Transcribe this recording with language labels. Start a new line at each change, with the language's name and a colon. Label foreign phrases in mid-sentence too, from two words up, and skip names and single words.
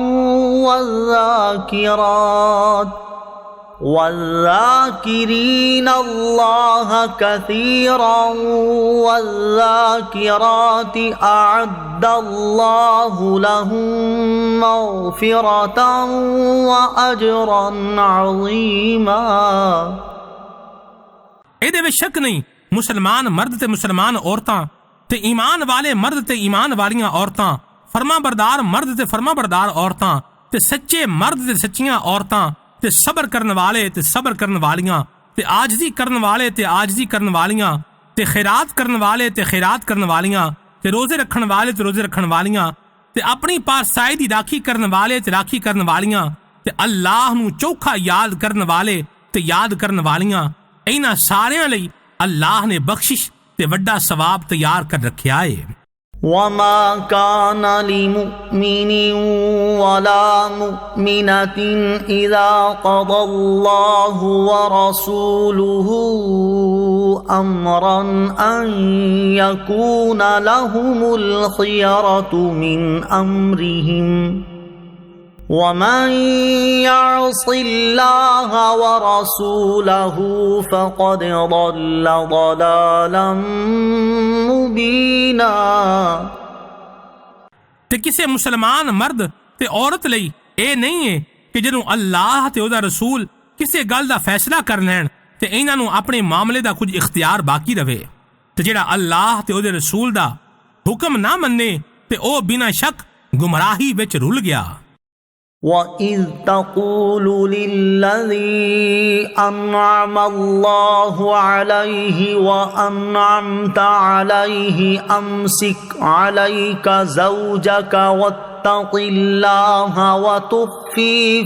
Arabic: والذاكرين الله كثيرا والذاكرات أعد الله لهم مغفرة وأجرا عظيما।
Punjabi: ਇਹਦੇ ਵਿੱਚ ਸ਼ੱਕ ਨਹੀਂ, ਮੁਸਲਮਾਨ ਮਰਦ ਤੇ ਮੁਸਲਮਾਨ ਔਰਤਾਂ ਤੇ ਈਮਾਨ ਵਾਲੇ ਮਰਦ ਤੇ ਈਮਾਨ ਵਾਲੀਆਂ ਔਰਤਾਂ, ਫਰਮਾਬਰਦਾਰ ਮਰਦ ਤੇ ਫਰਮਾਬਰਦਾਰ ਔਰਤਾਂ ਤੇ ਸੱਚੇ ਮਰਦ ਤੇ ਸੱਚੀਆਂ ਔਰਤਾਂ ਤੇ ਸਬਰ ਕਰਨ ਵਾਲੇ ਤੇ ਸਬਰ ਕਰਨ ਵਾਲੀਆਂ ਤੇ ਆਜਜ਼ੀ ਕਰਨ ਵਾਲੇ ਤੇ ਆਜਜ਼ੀ ਕਰਨ ਵਾਲੀਆਂ ਤੇ ਖੈਰਾਤ ਕਰਨ ਵਾਲੇ ਤੇ ਖੈਰਾਤ ਕਰਨ ਵਾਲੀਆਂ ਤੇ ਰੋਜ਼ੇ ਰੱਖਣ ਵਾਲੇ ਤੇ ਰੋਜ਼ੇ ਰੱਖਣ ਵਾਲੀਆਂ ਤੇ ਆਪਣੀ ਪਾਤਸ਼ਾਹੀ ਦੀ ਰਾਖੀ ਕਰਨ ਵਾਲੇ ਤੇ ਰਾਖੀ ਕਰਨ ਵਾਲੀਆਂ ਤੇ ਅੱਲਾਹ ਨੂੰ ਚੌਖਾ ਯਾਦ ਕਰਨ ਵਾਲੇ ਤੇ ਯਾਦ ਕਰਨ ਵਾਲੀਆਂ, ਇਹਨਾਂ ਸਾਰਿਆਂ ਲਈ ਅੱਲਾਹ ਨੇ ਬਖਸ਼ਿਸ਼ ਤੇ ਵੱਡਾ ਸਵਾਬ ਤਿਆਰ ਕਰ ਰੱਖਿਆ ਹੈ।
Arabic: وما كان لمؤمن ولا مؤمنة إذا قضى الله ورسوله أمرا أن يكون لهم الخيرة من أمرهم ومن يعص الله ورسوله فقد ضل ضلالا مبينا.
Punjabi: ਤੇ ਕਿਸੇ ਮੁਸਲਮਾਨ ਮਰਦ ਤੇ ਔਰਤ ਲਈ ਇਹ ਨਹੀਂ ਹੈ ਕਿ ਜਦੋਂ ਅੱਲਾਹ ਤੇ ਉਹਦਾ ਰਸੂਲ ਕਿਸੇ ਗੱਲ ਦਾ ਫੈਸਲਾ ਕਰ ਲੈਣ ਤੇ ਇਹਨਾਂ ਨੂੰ ਆਪਣੇ ਮਾਮਲੇ ਦਾ ਕੁਝ ਇਖਤਿਆਰ ਬਾਕੀ ਰਵੇ, ਤੇ ਜਿਹੜਾ ਅੱਲਾਹ ਤੇ ਉਹਦੇ ਰਸੂਲ ਦਾ ਹੁਕਮ ਨਾ ਮੰਨੇ ਤੇ ਉਹ ਬਿਨਾਂ ਸ਼ੱਕ ਗੁੰਮਰਾਹੀ ਵਿੱਚ ਰੁੱਲ ਗਿਆ।
Arabic: وَإِذْ تَقُولُ لِلَّذِي أَنْعَمَ اللَّهُ عَلَيْهِ وَأَنْعَمْتَ عَلَيْهِ أَمْسِكْ عَلَيْكَ زَوْجَكَ وَاتَّقِ اللَّهَ وَتُخْفِي